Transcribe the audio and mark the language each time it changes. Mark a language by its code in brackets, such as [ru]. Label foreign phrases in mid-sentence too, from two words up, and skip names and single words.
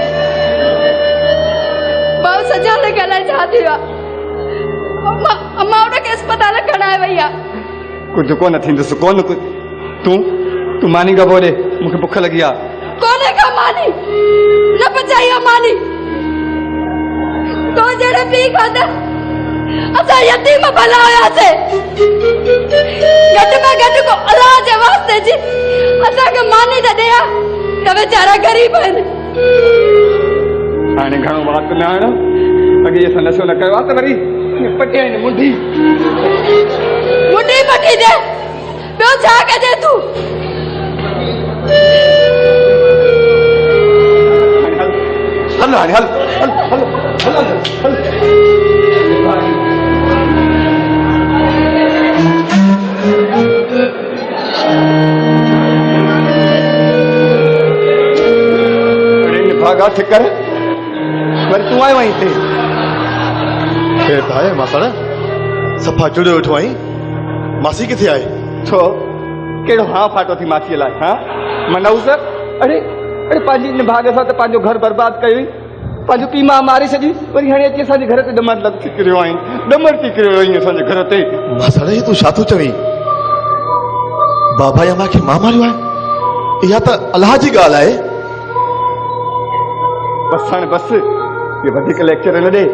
[sd] भाउ सजा ने ॻाल्हाए छा थियो आहे? अम्मा हुनखे अस्पताल खणाए वई आहे। कुझु कोन थींदुसि। कोन तूं मानी खां बोले मूंखे बुख लगी आहे। कोने का मानी न बचाई मानी तो जड़े पी खादा असा यतीम भला होयासे। घट में घट को अल्लाह जे वास्ते जी असा के मानी त दिया त बेचारा गरीब आहिनि। हाणे घणो बात न आण अॻे असां नशो न कयो आहे त वरी पटिया आहिनि मुंडी पटी दे। ॿियो छा कजे तूं? हल हाणे हल हल हल हल हल भागा ठीक कर। वरी तूं आयो वहीं ते केर त आहे मासड़? सफ़ा जुड़ियो वेठो आई। मासी किथे आहे? छो कहिड़ो हाँ फाटो थी मासीअ लाइ? हाँ मनाउस? अरे अरे पंहिंजी इन भाग सां त पंहिंजो घर बर्बाद कयो। पंहिंजो पीउ मां मारे छॾी। वरी हाणे अची असांजे घर ते ॾमर थी किरियो आहीं। ॾमर थी किरियो आहीं असांजे घर ते। मासड़ ही तूं छा थो चवीं? बाबा या मां खे मां मारियो आहे? इहा त अलाह जी ॻाल्हि आहे। बस हाणे बस ये वधीक लेक्चर न ॾे।